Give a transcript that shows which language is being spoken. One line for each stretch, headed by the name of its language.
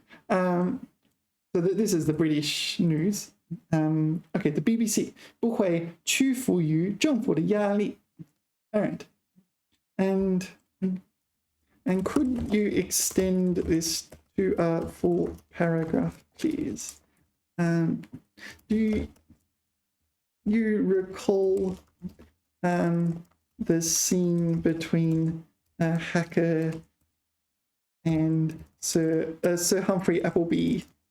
English: So this is the British news.
Chinese: Okay, the BBC 不会屈服于政府的压力。
English: All right. And could you extend this to a full paragraph, please? Do you recall the scene between Hacker and Sir Humphrey Appleby?